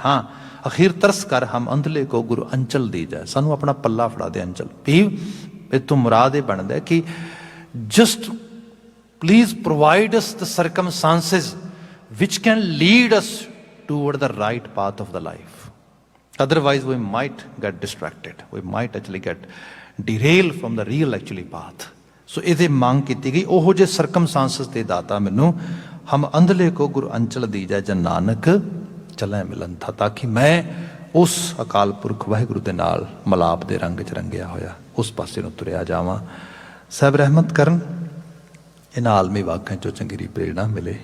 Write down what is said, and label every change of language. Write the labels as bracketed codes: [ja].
[pa] ਹਾਂ ਅਖੀਰ ਤਰਸ ਕਰ ਹਮ ਅੰਧਲੇ ਕੋ ਗੁਰੂ ਅੰਚਲ ਦੀ ਜਾਏ, ਸਾਨੂੰ ਆਪਣਾ ਪੱਲਾ ਫੜਾ ਦੇ ਅੰਚਲ ਵੀ। ਇਹ ਤੋਂ ਮੁਰਾਦ ਇਹ ਬਣਦਾ ਕਿ [en] Just please provide us the circumstances which can lead us toward the right path of the life. Otherwise we might get distracted, we might actually get derailed from the real actually path. [pa] So ਇਹਦੇ ਮੰਗ ਕੀਤੀ ਗਈ ਉਹੋ ਜਿਹੇ circumstances ਦੇ ਦਾਤਾ ਮੈਨੂੰ ਹਮ ਅੰਧਲੇ ਕੋ ਗੁਰੂ ਅੰਚਲ ਦੀਜੈ ਜਨ ਨਾਨਕ ਚੱਲੈ ਮਿਲਨ ਥਾ, ਤਾਂ ਕਿ ਮੈਂ ਉਸ ਅਕਾਲ ਪੁਰਖ ਵਾਹਿਗੁਰੂ ਦੇ ਨਾਲ ਮਲਾਪ ਦੇ ਰੰਗ 'ਚ ਰੰਗਿਆ ਹੋਇਆ ਉਸ ਪਾਸੇ ਨੂੰ ਤੁਰਿਆ ਜਾਵਾਂ। ਸਾਹਿਬ ਰਹਿਮਤ ਕਰਨ, ਇਹਨਾਂ ਆਲਮੀ ਵਾਕਾਂ 'ਚੋਂ ਚੰਗੀਰੀ ਪ੍ਰੇਰਣਾ ਮਿਲੇ।